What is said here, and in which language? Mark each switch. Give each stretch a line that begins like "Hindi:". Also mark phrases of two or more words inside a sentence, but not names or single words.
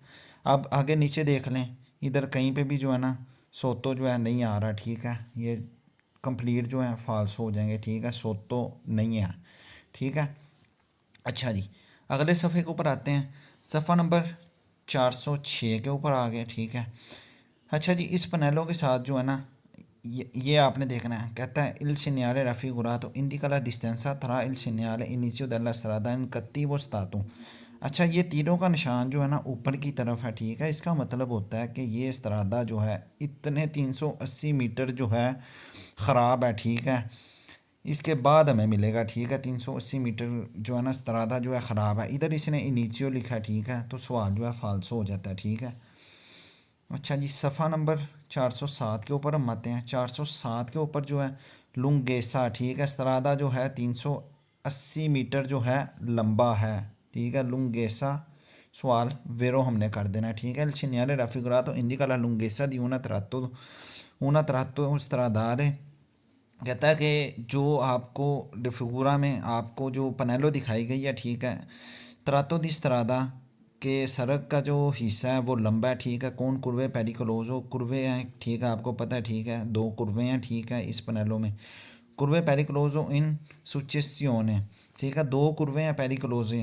Hindi: अब आगे नीचे देख लें, इधर कहीं पे भी जो है ना सोतो जो है नहीं आ रहा, ठीक है, ये कंप्लीट जो है फाल्सो हो जाएंगे, ठीक है, सोतो नहीं है, ठीक है। अच्छा जी, अगले सफ़े के ऊपर आते हैं, सफ़ा नंबर 406 के ऊपर आ गए, ठीक है। अच्छा जी, इस पनेलों के साथ जो है ना ये आपने देखना है, कहता है
Italian: il segnale raffigurato indica la distanza tra il segnale inizio della strada in cattivo stato.
Hindi: अच्छा, ये तीरों का निशान जो है ना ऊपर की तरफ है, ठीक है, इसका मतलब होता है कि ये स्त्रादा जो है इतने 380 मीटर जो है ख़राब है, ठीक है, इसके बाद हमें मिलेगा, ठीक है, 380 मीटर जो है ना स्त्रादा जो है ख़राब है। इधर इसने इनिशियो लिखा है, ठीक है, तो सवाल जो है फाल्सो हो जाता है, ठीक है। अच्छा जी, सफ़ा नंबर 407 के ऊपर हम आते हैं। 407 के ऊपर जो है लुंगेसा, ठीक है। स्त्रादा जो है 380 मीटर जो है लंबा है, ठीक है। लुंगेसा सवाल वेरो हमने कर देना, ठीक है।
Italian: il segnale raffigurato indica la lunghezza di una tratto stradale।
Hindi: कहता है कि जो आपको डिफिगुरा में आपको जो पनेलो दिखाई गई है, ठीक है।
Italian: tratto di strada
Hindi: के सड़क का जो हिस्सा है वो लंबा है, ठीक है। कौन
Italian: curve pericolose,
Hindi: कुर्वे हैं, ठीक है, आपको पता है, ठीक है। दो कुर्वे हैं, ठीक है, इस पनेलो में।
Italian: curve pericolose in successione,
Hindi: ठीक है, दो कुर्वे हैं पेरिकोलोजे।